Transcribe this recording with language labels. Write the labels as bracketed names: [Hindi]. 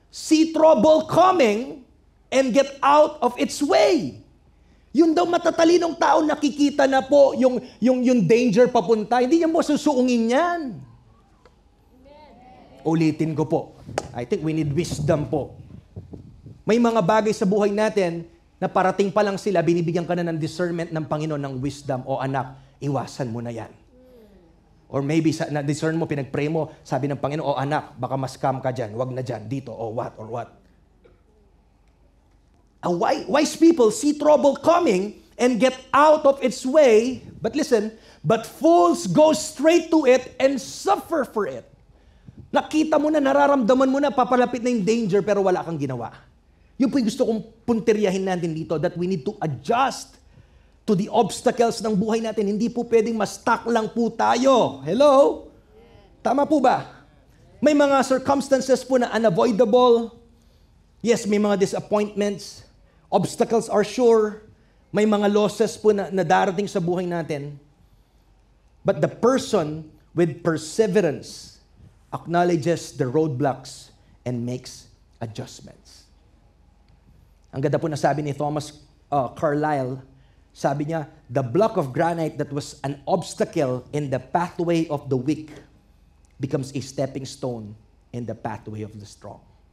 [English] see trouble coming, and get out of its way. [Filipino] Yun daw matatalinong tao nakikita na po yung danger papunta. Hindi niya mo susuungin yan. Ulitin ko po. [English] I think we need wisdom po. [Filipino] May mga bagay sa buhay natin na parating pa lang sila, binibigyan ka na ng discernment ng Panginoon ng wisdom. O anak, iwasan mo na yan. [English] Or maybe [Filipino] na-discern mo, pinag-pray mo, sabi ng Panginoon, o anak, baka ma-scam ka dyan, wag na dyan, dito, or what. [English] Wise people see trouble coming and get out of its way, but listen, but fools go straight to it and suffer for it. [Filipino] Nakita mo na, nararamdaman mo na, papalapit na yung danger, pero wala kang ginawa. Yun po yung gusto kong puntiryahin natin dito, [English] that we need to adjust to the obstacles [Filipino] ng buhay natin. Hindi po pwedeng ma-stuck lang po tayo. Hello? Tama po ba? May mga circumstances po na unavoidable. Yes, may mga disappointments. [English] Obstacles are sure. [Filipino] May mga losses po na darating sa buhay natin. [English] But the person with perseverance acknowledges the roadblocks and makes adjustments. [Filipino] Ang ganda po na sabi ni Thomas Carlyle, sabi niya, [English] the block of granite that was an obstacle in the pathway of the weak becomes a stepping stone in the pathway of the strong.